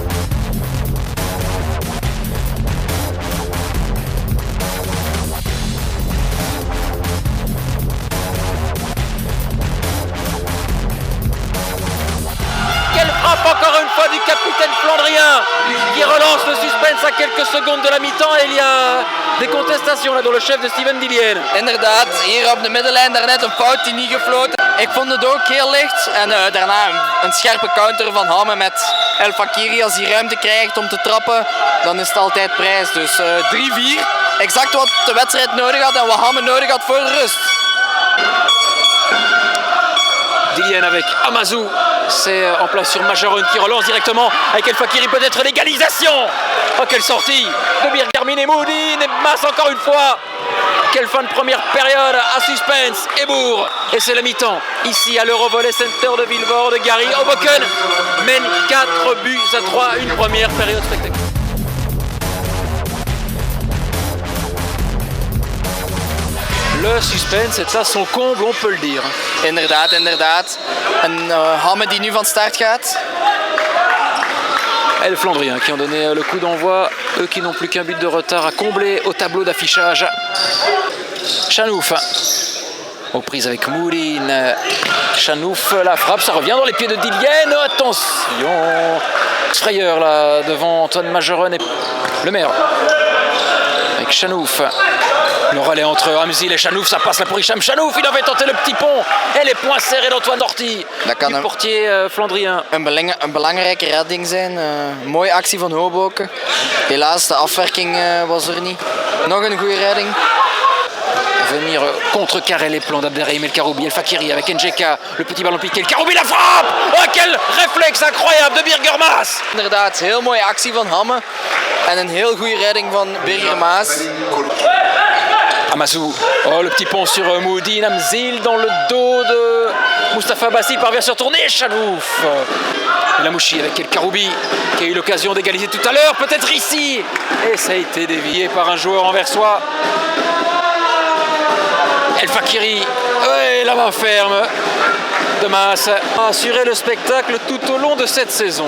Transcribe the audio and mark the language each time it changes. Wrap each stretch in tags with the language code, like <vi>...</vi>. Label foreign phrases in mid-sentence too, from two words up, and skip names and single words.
<fr>Encore une fois du capitaine flandrien qui relance le suspense à quelques secondes de la mi-temps et il y a des contestations là door le chef de Steven Dillian.</fr> <nl>Inderdaad, hier op de middenlijn daarnet een fout die niet gefloten. Ik vond het ook heel licht en daarna een scherpe counter van Hamme met El Fakiri. Als hij ruimte krijgt om te trappen, dan is het altijd prijs. Dus 3-4, exact wat de wedstrijd nodig had en wat Hamme nodig had voor de rust.</nl> <fr>Dillian avec Amazou, c'est en place sur Majeren qui relance directement avec El Fakiri, peut-être l'égalisation. Oh, quelle sortie de Birgermin et Moudine et Masse encore une fois. Quelle fin de première période à suspense. Ebourg, et c'est la mi-temps ici à l'Eurovolley Center de Vilvoorde. Gary Hoboken mène 4-3, une première période spectaculaire. Le suspense est à son comble, on peut le dire.</fr> <nl>Inderdaad. En Hamme die nu van start gaat.</nl> <fr>Et les Flandriens qui ont donné le coup d'envoi, eux qui n'ont plus qu'un but de retard à combler au tableau d'affichage. Chanouf aux prises avec Moudine. Chanouf, la frappe, ça revient dans les pieds de Dillian. Attention, frayeur là devant Antoine Majeren et le maire avec Chanouf. Le relais entre Amzil et Chanouf, ça passe là pour Hicham Chanouf. Il avait tenté le petit pont et les poings serrés d'Antoine Dorty, du portier flandrien.</fr> <nl>Een belangrijke redding zijn. Mooie actie van Hoboken. Helaas, de afwerking was er niet. Nog een goede redding.</nl> <fr>Venir contrecarrer les plans d'Abderrahim El Karoubi. El Fakiri avec Njeka, le petit ballon piqué. El Karoubi, la frappe! Oh, quel réflexe incroyable de Birger Maas!</fr> <nl>Inderdaad, heel mooie actie van Hamme. En een heel goede redding van Birger Maas.</nl> <fr>Amazou, oh le petit pont sur Moudine, Amzil dans le dos de Moustapha Bassi, parvient à se retourner, Chanouf. El Amouchi avec El Karoubi qui a eu l'occasion d'égaliser tout à l'heure, peut-être ici. Et ça a été dévié par un joueur anversois. El Fakiri, ouais, la main ferme de Maas a assuré le spectacle tout au long de cette saison.</fr>